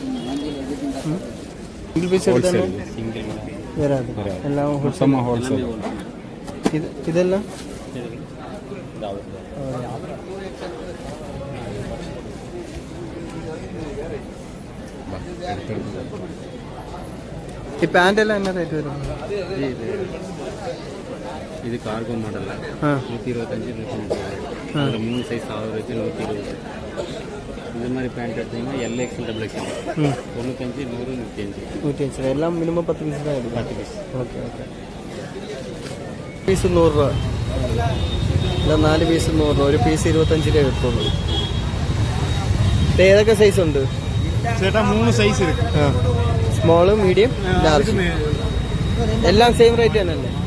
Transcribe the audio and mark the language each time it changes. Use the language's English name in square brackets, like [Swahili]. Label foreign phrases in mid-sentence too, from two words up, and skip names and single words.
[English] single piece [Malayalam] എടുത്താൽ വരാതെ എല്ലാം ഹോൾസെയിൽ. ഇതെല്ലാം ഈ പാൻ്റെല്ലാം എന്നാ റേറ്റ് വരും? [Tamil] இது கார்கோ மாடலில் 125, 130, 3 சைஸ் ஆகுது வச்சு 120. இந்த மாதிரி பேண்ட் எடுத்தீங்கன்னா LXL, XXL 95, 100, 105. [Malayalam] എല്ലാം മിനിമം 10 പീസ് தான் എടുക്കും. 10 പീസ്. [English] okay okay. [Malayalam] പീസ് 100 രൂപ. അല്ല 4 പീസ് 100 രൂപ. ഒരു പീസ് 25 രൂപ കിട്ടുള്ളൂ. ഏതൊക്കെ സൈസ് ഉണ്ട് ചേട്ടാ? 3 സൈസ് ഇருக்கு. [English] small, medium, large. [Malayalam] എല്ലാം [English] same rate [Malayalam] തന്നെയല്ലേ?